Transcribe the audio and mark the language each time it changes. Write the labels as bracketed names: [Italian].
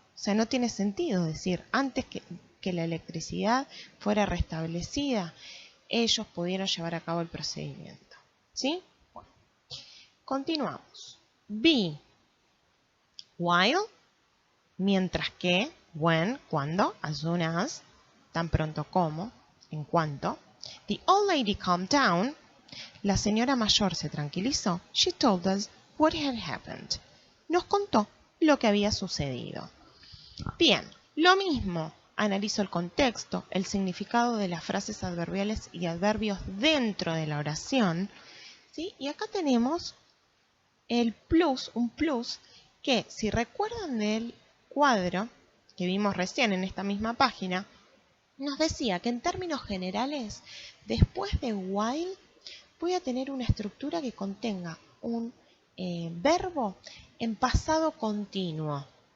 [Spanish] O sea, no tiene sentido decir antes que la electricidad fuera restablecida, ellos pudieron llevar a cabo el procedimiento. ¿Sí? Bueno, continuamos. Be, while, mientras que, when, cuando, as soon as, tan pronto como, en cuanto. [English] The old lady calmed down. [Spanish] La señora mayor se tranquilizó. [English] She told us what had happened. [Spanish] Nos contó lo que había sucedido. Bien, lo mismo. Analizo el contexto, el significado de las frases adverbiales y adverbios dentro de la oración. ¿Sí? Y acá tenemos el plus, un plus, que si recuerdan del cuadro que vimos recién en esta misma página, nos decía que en términos generales, después de while, voy a tener una estructura que contenga un verbo en pasado continuo.